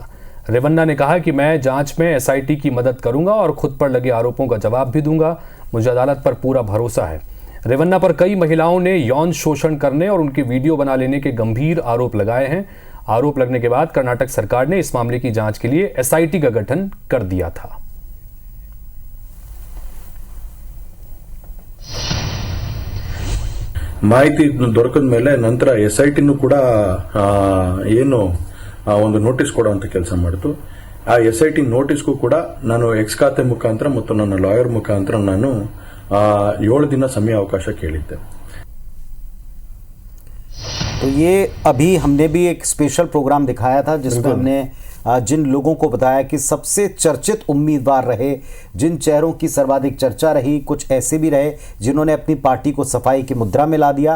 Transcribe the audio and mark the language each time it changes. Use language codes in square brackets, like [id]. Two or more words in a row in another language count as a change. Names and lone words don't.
[hi] रेवन्ना ने कहा कि मैं जांच में एसआईटी की मदद करूंगा और खुद पर लगे आरोपों का जवाब भी दूंगा। मुझे अदालत पर पूरा भरोसा है। रेवन्ना पर कई महिलाओं ने यौन शोषण करने और उनकी वीडियो बना लेने के गंभीर आरोप लगाए हैं। आरोप लगने के बाद कर्नाटक सरकार ने इस मामले की जांच के लिए एसआईटी का गठन कर दिया था। [kn] ಮಾಹಿತಿ ದೊರಕದ ಮೇಲೆ ನಂತರ ಎಸ್ಐಟಿನೂ ಕೂಡ ಏನು ಒಂದು ನೋಟಿಸ್ ಕೊಡುವಂತ ಕೆಲಸ ಮಾಡಿತು। ಆ ಎಸ್ಐಟಿ ನೋಟಿಸ್ಗೂ ಕೂಡ ನಾನು ಎಕ್ಸ್ ಖಾತೆ ಮುಖಾಂತರ ಮತ್ತು ನನ್ನ ಲಾಯರ್ ಮುಖಾಂತರ ನಾನು 7 दिन ಸಮಯ ಅವಕಾಶ ಕೇಳಿದ್ದೆ। [hi] तो ये अभी हमने भी एक स्पेशल प्रोग्राम दिखाया था जिसमें हमने जिन लोगों को बताया कि सबसे चर्चित उम्मीदवार रहे, जिन चेहरों की सर्वाधिक चर्चा रही, कुछ ऐसे भी रहे जिन्होंने अपनी पार्टी को सफाई की मुद्रा में ला दिया।